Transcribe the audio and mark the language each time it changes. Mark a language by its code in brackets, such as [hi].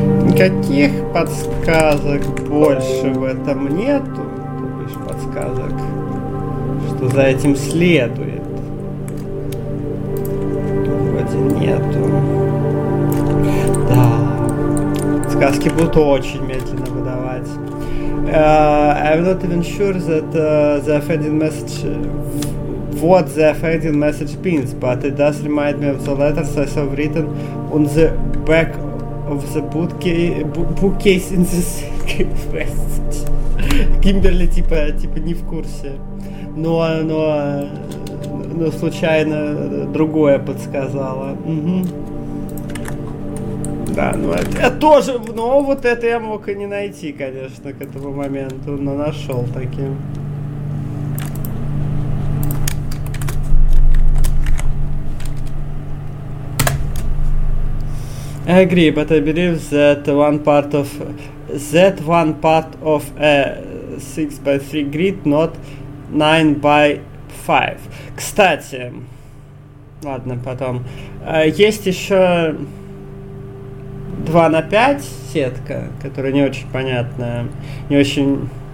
[ru] Никаких подсказок больше в этом нету. Больше подсказок, что за этим следует. Вроде нету. Да. Подсказки будут очень медленно выдавать. [en] I'm not even sure that the offending message... What the offending message means, but it does remind me of the letters I saw written on the back of the bookcase in the secret passage. [ru] Kimberly, типа, не в курсе. Но случайно другое подсказала. Да, ну это тоже, но вот это я мог и не найти, конечно, к этому моменту, но нашел таким. [en] I agree, but I believe that one part of a 6x3 grid, not 9x5. [ru] Кстати, ладно, потом. Есть еще 2x5 сетка, которая не очень понятная, не очень...